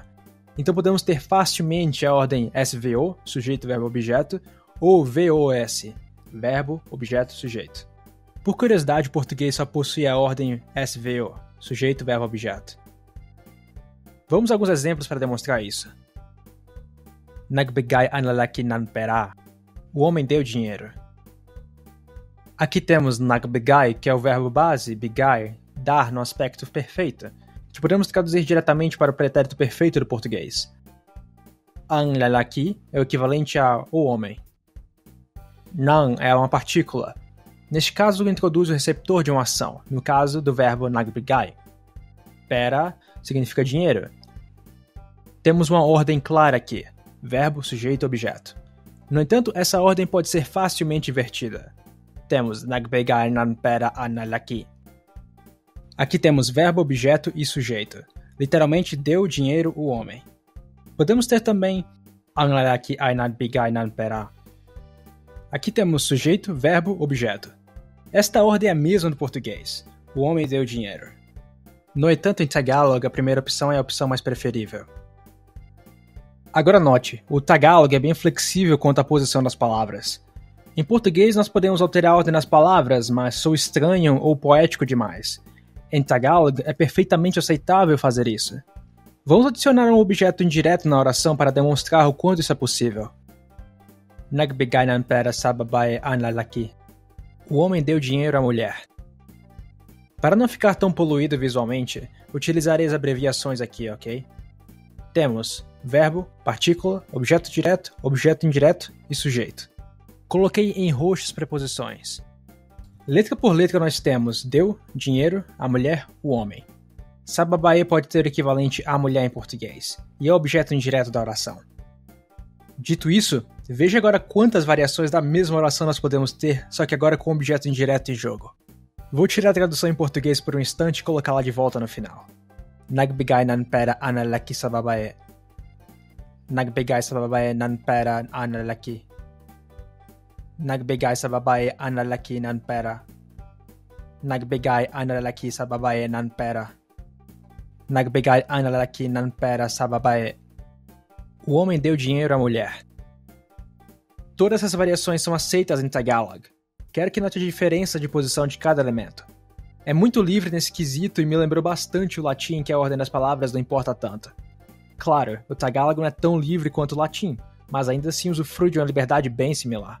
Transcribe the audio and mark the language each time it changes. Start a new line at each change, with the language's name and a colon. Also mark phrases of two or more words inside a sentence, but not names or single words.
Portuguese: Então podemos ter facilmente a ordem SVO, sujeito, verbo, objeto, ou VOS, verbo, objeto, sujeito. Por curiosidade, o português só possui a ordem SVO, sujeito, verbo, objeto. Vamos a alguns exemplos para demonstrar isso.
Filipino: Nagbigay ang lalaki ng pera.
Portuguese: O homem deu dinheiro. Aqui temos nagbigay, que é o verbo base, bigay, dar no aspecto perfeito, que podemos traduzir diretamente para o pretérito perfeito do português.
Filipino: Ang lalaki
Portuguese: é o equivalente a o homem. Nang é uma partícula. Neste caso, introduz o receptor de uma ação, no caso do verbo nagbigay. Pera significa dinheiro. Temos uma ordem clara aqui, verbo, sujeito, objeto. No entanto, essa ordem pode ser facilmente invertida.
Filipino: Temos nagbigay ng pera ang lalaki.
Portuguese: Aqui temos verbo, objeto e sujeito. Literalmente, deu dinheiro o homem. Podemos ter também
Filipino: ang lalaki ay nagbigay ng pera.
Portuguese: Aqui temos sujeito, verbo, objeto. Esta ordem é a mesma do português. O homem deu dinheiro. No entanto, em Tagalog, a primeira opção é a opção mais preferível. Agora note, o Tagalog é bem flexível quanto à posição das palavras. Em português, nós podemos alterar a ordem das palavras, mas sou estranho ou poético demais. Em Tagalog, é perfeitamente aceitável fazer isso. Vamos adicionar um objeto indireto na oração para demonstrar o quanto isso é possível.
Filipino: Nagbigay ng pera sa babae ang lalaki.
Portuguese: O homem deu dinheiro à mulher. Para não ficar tão poluído visualmente, utilizarei as abreviações aqui, ok? Temos verbo, partícula, objeto direto, objeto indireto e sujeito. Coloquei em roxo as preposições. Letra por letra nós temos deu, dinheiro, a mulher, o homem.
Filipino: Sa babae
Portuguese: pode ter o equivalente a mulher em português, e é o objeto indireto da oração. Dito isso, veja agora quantas variações da mesma oração nós podemos ter, só que agora com o objeto indireto em jogo. Vou tirar a tradução em português por um instante e colocá-la de volta no final.
Filipino: Nagbigay ng pera ang lalaki sa babae. Nagbigay sa babae ng pera ang lalaki. Nagbigay sa babae ang lalaki ng pera. Nagbigay ang lalaki sa babae ng pera. Nagbigay ang lalaki ng pera sa babae.
Portuguese: O homem deu dinheiro à mulher. Todas essas variações são aceitas em Tagalog. Quero que note a diferença de posição de cada elemento. É muito livre nesse quesito e me lembrou bastante o latim em que a ordem das palavras não importa tanto. Claro, o Tagalog não é tão livre quanto o latim, mas ainda assim usufrui de uma liberdade bem similar.